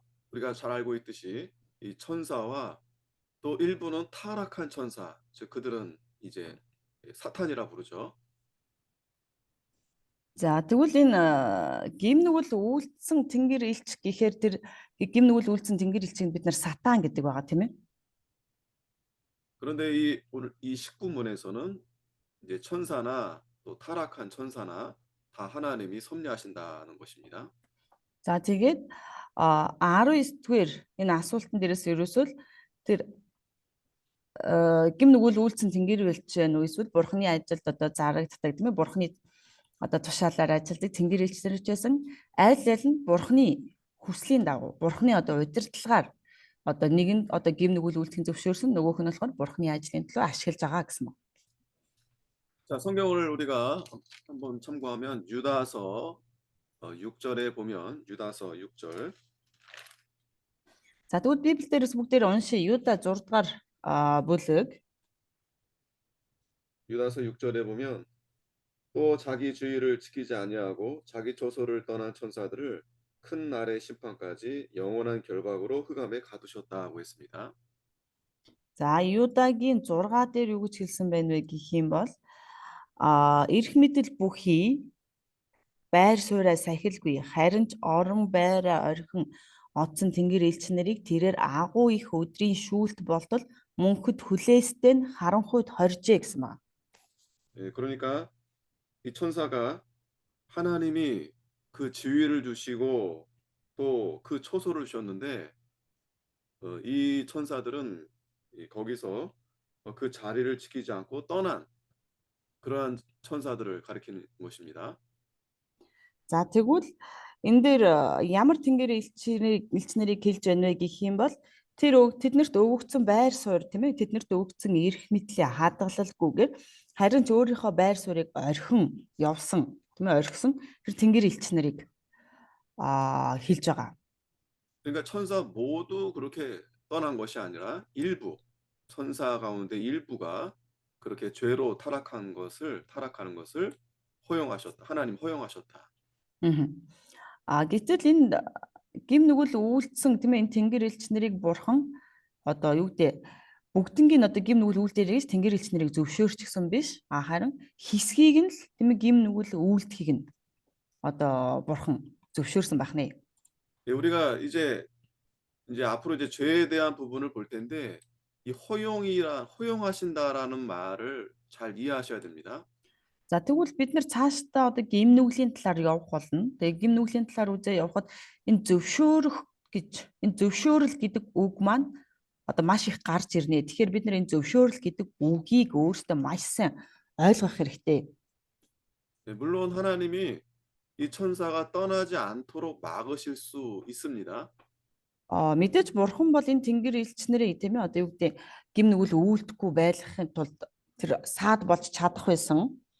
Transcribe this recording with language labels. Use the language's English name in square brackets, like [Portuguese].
[Korean] 우리가 잘 알고 있듯이 이 천사와 또 일부는 타락한 천사, 즉 그들은 이제 사탄이라 부르죠. [Mongolian] За тэгвэл энэ гим нүгэл үйлдсэн тэнгэр элч гэхээр тэр гим нүгэл үйлдсэн тэнгэр элчийг бид нар сатан гэдэг байгаа тийм ээ. [Korean] 그런데 오늘 이 19문에서는 이제 천사나 또 타락한 천사나 다 하나님이 섭리하신다는 것입니다. [Mongolian] За тэгээд 19 дугаар энэ асуултан дээрээс ерөөсөө тэр гим нүгэл үйлдсэн тэнгэр элч нь эсвэл бурханы ажилд одоо зарагддаг тийм ээ бурханы одоо тушаалаар ажилладаг тэнгэр элчнэр чсэн аль нь бурханы хүслийн дагуу бурханы одоо удирдлагаар одоо нэг нь одоо гим нүгэл үйлдэхин зөвшөөрсөн нөгөөх нь болохоор бурханы ажлын төлөө ашиглаж байгаа гэсэн үг. [Korean] 자, 성경을 우리가 한번 참고하면 유다서 6절에 보면 유다서 6절. [Mongolian] За тэгвэл Библиэрээс бүгдээр уншия Юда 6 дугаар бүлэг. [Korean] 유다서 6절에 보면 또 자기 주의를 지키지 아니하고 자기 처소를 떠난 천사들을 큰 날의 심판까지 영원한 결박으로 흑암에 가두셨다고 했습니다. [Mongolian] За Юдагийн 6 дээр юу гэж хэлсэн байна вэ гэх юм бол эрх мэдэл бүхий байр сууриа сахилгүй харин ч орон байраа орхин оцсон тэнгэр элч нарыг тэрээр агуу их өдрийн шүүлт болтол мөнхөд хүлээстэй нь харанхуйд хоржээ гэсэн байна. [Korean] 예, 그러니까 이 천사가 하나님이 그 지위를 주시고 또 그 초소를 주셨는데 이 천사들은 거기서 그 자리를 지키지 않고 떠난 그러한 천사들을 가리키는 것입니다. [Mongolian] За тэгвэл энэ дээр ямар тэнгэр элч нарыг хэлж байна вэ гэх юм бол тэднэрт өгөгдсөн байр суурь тийм ээ тэднэрт өгөгдсөн эрх мэдлээ хадгалалгүйгээр харин ч өөрийнхөө байр суурийг орхин явсан тийм ээ орхисон тэр тэнгэр элч нарыг хэлж байгаа. [Korean] 그러니까 천사 모두 그렇게 떠난 것이 아니라 일부, 천사 가운데 일부가 그렇게 죄로 타락하는 것을 허용하셨다. 하나님 허용하셨다. [Mongolian] Гэтэл энэ гим нүгэл үйлдсэн тийм ээ энэ тэнгэр элч нарыг бурхан одоо юу гэдэг бүгднгийн одоо гим нүгэл үйлдэлээс тэнгэр элч нарыг зөвшөөрчихсөн биш харин хэсгийг нь л тийм ээ гим нүгэл үйлдэхийг нь одоо бурхан зөвшөөрсөн байх нэ. [Korean] 예, 우리가 이제 앞으로 이제 죄에 대한 부분을 볼 텐데 이 허용하신다라는 말을 잘 이해하셔야 됩니다. [Mongolian] За тэгвэл бид нар цаашдаа одоо гим нүглийн талаар явах болно. Тэгээ гим нүглийн талаар үзээ явхад энэ зөвшөөрөл гэдэг үг маань одоо маш их гарч ирнэ. Тэгэхээр бид нар энэ зөвшөөрөл гэдэг үгийг өөртөө маш сайн ойлгох хэрэгтэй. [Korean] 네, 물론 하나님이 이 천사가 떠나지 않도록 막으실 수 있습니다. [Mongolian] Мэдээж бурхан бол энэ тэнгэр элч нарыг тийм ээ одоо юу гэдэг гим нүгэл үйлдэхгүй байлгахын тулд тэр саад болж чадах байсан.